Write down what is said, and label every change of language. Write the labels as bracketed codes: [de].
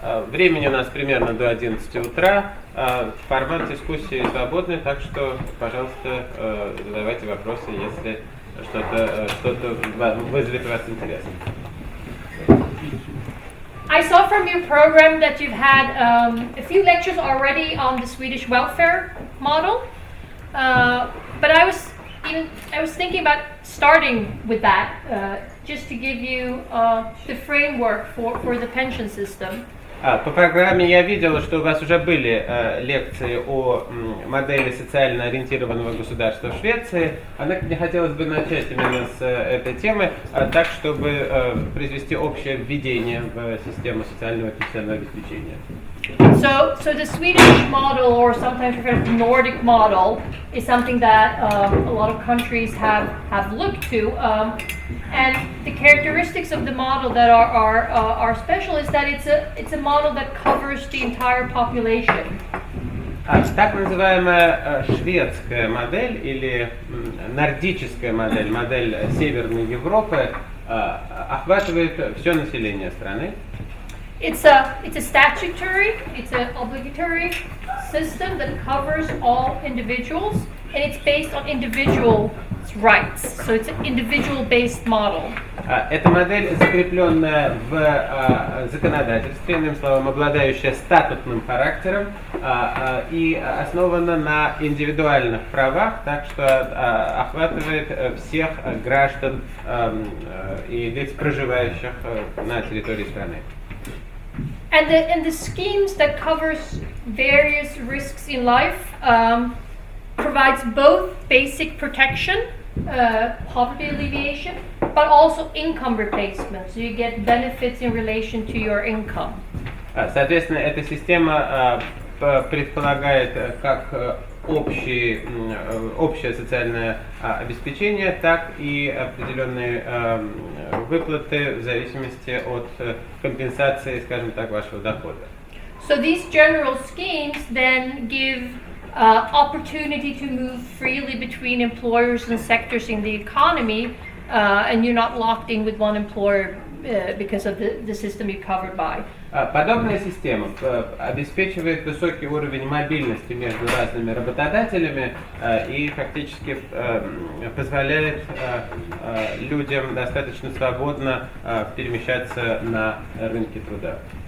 [ru] Времени у нас примерно до 11 утра. Формат дискуссии свободный, так что, пожалуйста, задавайте вопросы, если что-то вызовет у вас интерес. [en] I saw from your program that you've had a few lectures already on the Swedish welfare model, but I was thinking about starting with that, just to give you the framework for the pension system. [ru] По программе я видела, что у вас уже были лекции о модели социально ориентированного государства в Швеции. Однако мне хотелось бы начать именно с этой темы, так, чтобы произвести общее введение в систему социального и пенсионного обеспечения. [en] So the Swedish model, or sometimes referred to Nordic model, is something that a lot of countries have looked to, and the characteristics of the model that are special is that it's a model that covers the entire population. [ru] Так называемая шведская модель или нордическая модель, модель Северной Европы, охватывает все население страны. [en] It's a statutory, it's an obligatory system that covers all individuals, and it's based on individual rights. So it's an individual-based model. [ru] Эта модель, закрепленная в законодательстве, иным словом, обладающая статутным характером и основана на индивидуальных правах, так что охватывает всех граждан и лиц, проживающих на территории страны. [en] And the schemes that covers various risks in life provides both basic protection, poverty alleviation, but also income replacement. So you get benefits in relation to your income. [ru] Соответственно, эта система предполагает как общее социальное обеспечение, так и определенные выплаты в зависимости от компенсации, скажем так, вашего дохода. [en] So these general schemes then give opportunity to move freely between employers and sectors in the economy, and you're not locked in with one employer because of the system you're covered by. [ru] Подобная система обеспечивает высокий уровень мобильности между разными работодателями и фактически позволяет людям достаточно свободно перемещаться на рынке труда.